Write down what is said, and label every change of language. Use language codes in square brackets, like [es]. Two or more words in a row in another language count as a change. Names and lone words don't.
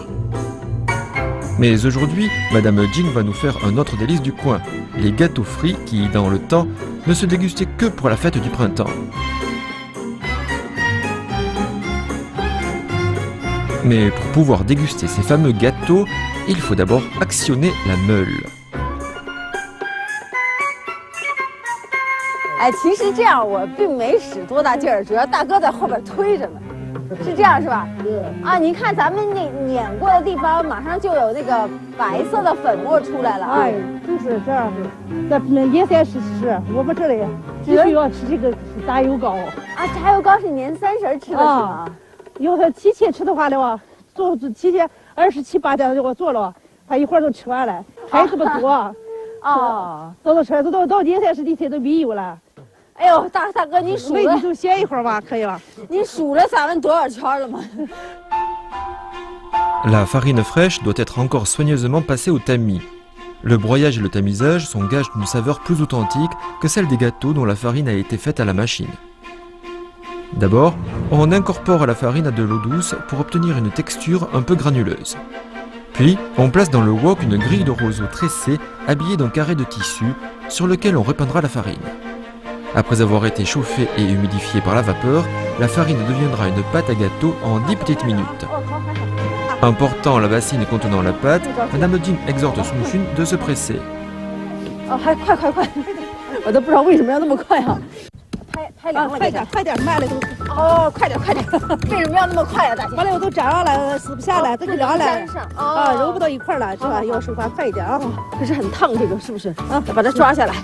[fr] Mais aujourd'hui, Madame Jing va nous faire un autre délice du coin, les gâteaux frits qui, dans le temps, ne se dégustaient que pour la fête du printemps. Mais pour pouvoir déguster ces fameux gâteaux, il faut d'abord actionner la meule. [zh] 哎，其实这样我并没使多大劲儿，主要大哥在后边推着呢，是这样是吧？对。啊，你看咱们那碾过的地方，马上就有那个白色的粉末出来了。哎，就是这样的。在年30吃，我们这里必须要吃这个炸油糕。啊，炸油糕是年30吃的是吗？要是提前吃的话的话，做提前27、8点就给我做了，他一会儿就吃完了，还这么多。哦，都吃，到年30那天都没有了。哎呦，大哥，你数了，你就歇一会儿吧，可以吧？你数了咱们多少圈了吗？ [fr] La farine fraîche doit être encore soigneusement passée au tamis. Le broyage et le tamisage sont gages d'une saveur plus authentique que celle des gâteaux dont la farine a été faite à la machine. D'abord, on incorpore la farine à de l'eau douce pour obtenir une texture un peu granuleuse. Puis, on place dans le wok une grille de roseau tressée habillée d'un carré de tissu sur lequel on répandra la farine. Après avoir été chauffée et humidifiée par la vapeur, la farine deviendra une pâte à gâteau en 10 petites minutes. En portant la bassine contenant la pâte, Madame Jing exhorte Sun Xun de se presser. [zh] 哦，还快！我都不知道为什么要那么快啊！拍凉了，快点，慢了都。哦，快点！为什么要那么快啊，大姐？完了，我都粘上了，撕不下来，这就凉了。啊，揉不到一块儿了，是吧？要手法快一点啊。可是很烫，这个是不是？啊，把它抓下来，